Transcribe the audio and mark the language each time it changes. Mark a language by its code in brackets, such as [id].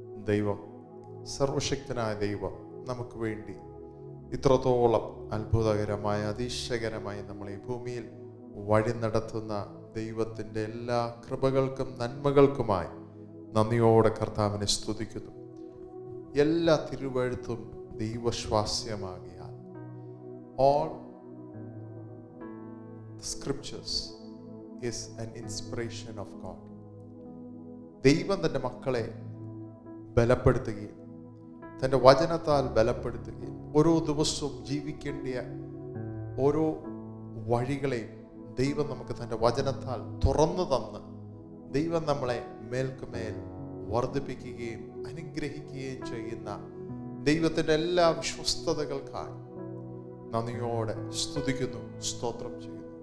[ml] ദൈവം, സർവശക്തനായ ദൈവം നമുക്ക് വേണ്ടി ഇത്രത്തോളം അത്ഭുതകരമായ അതിശയകരമായി നമ്മളെ ഈ ഭൂമിയിൽ വഴി നടത്തുന്ന ദൈവത്തിൻ്റെ എല്ലാ കൃപകൾക്കും നന്മകൾക്കുമായി നന്ദിയോടെ കർത്താവിനെ സ്തുതിക്കുന്നു. എല്ലാ തിരുവഴുത്തും ദൈവശ്വാസ്യമാകിയാൽ [en] all scriptures is an inspiration of God. [ml] ദൈവം തൻ്റെ മക്കളെ ബലപ്പെടുത്തുകയും തൻ്റെ വചനത്താൽ ബലപ്പെടുത്തുകയും ഓരോ ദിവസവും ജീവിക്കേണ്ട ഓരോ വഴികളെയും ദൈവം നമുക്ക് തൻ്റെ വചനത്താൽ തുറന്നു തന്ന് ദൈവം നമ്മളെ മേൽക്കുമേൽ വർദ്ധിപ്പിക്കുകയും അനുഗ്രഹിക്കുകയും ചെയ്യുന്ന ദൈവത്തിൻ്റെ എല്ലാ വിശ്വസ്തതകൾക്കായി നന്ദിയോടെ സ്തുതിക്കുന്നു, സ്തോത്രം ചെയ്യുന്നു.